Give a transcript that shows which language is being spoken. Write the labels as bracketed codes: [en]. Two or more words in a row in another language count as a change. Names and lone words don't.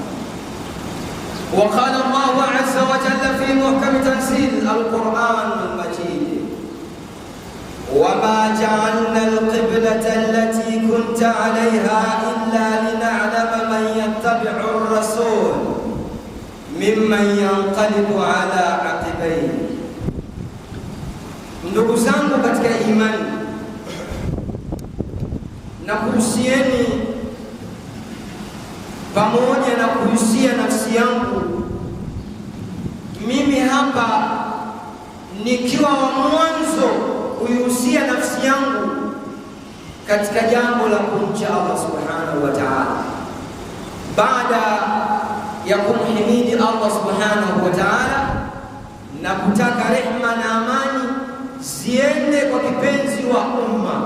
[ar] وقال الله عز وجل في محكم تنزيل القرآن المجيد: وما جعلنا القبلة التي كنت عليها إلا لنعلم من يتبع الرسول ممن ينقلب على عقبيه. [sw] Ndugu zangu katika imani, na kuhusieni pamoja na kuhusia nafsi yangu, mimi hapa nikiwa wa mwanzo kuihusia nafsi yangu katika jambo la kumcha Allah [ar] سبحانه وتعالى, [sw] baada ya kumhimidi Allah [ar] سبحانه وتعالى [sw] na kutaka rehma na amani ziende kwa kipenzi wa umma.